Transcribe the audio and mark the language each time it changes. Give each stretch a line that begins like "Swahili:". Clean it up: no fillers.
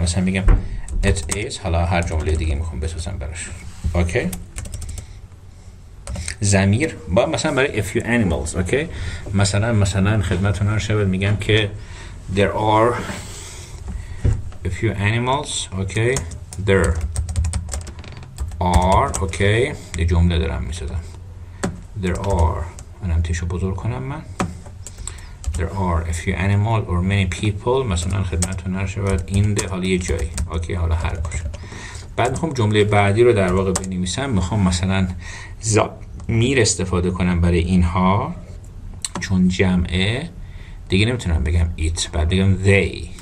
Persian: مثلا میگم it is، حالا هر جمله دیگه میخوام بسازم براش. اوکی، ضمیر با مثلا برای a few animals. اوکی، مثلا خدمتتون عرض شود میگم که
English: there are a few animals.
Persian: اوکی،
English: there are.
Persian: اوکی، یه جمله دارم میسازم.
English: there are،
Persian: منم تیشو بزرگ کنم من.
English: there are a few animal or many people.
Persian: مثلا خدمتتون عرض شود
English: in the،
Persian: حالا یه جایی. اوکی، حالا هر کجا. بعد میخوام جمله بعدی رو در واقع بنویسم. میخوام مثلا ضمیر استفاده کنم برای اینها چون جمعه دیگه نمیتونم بگم it، بعد بگم they.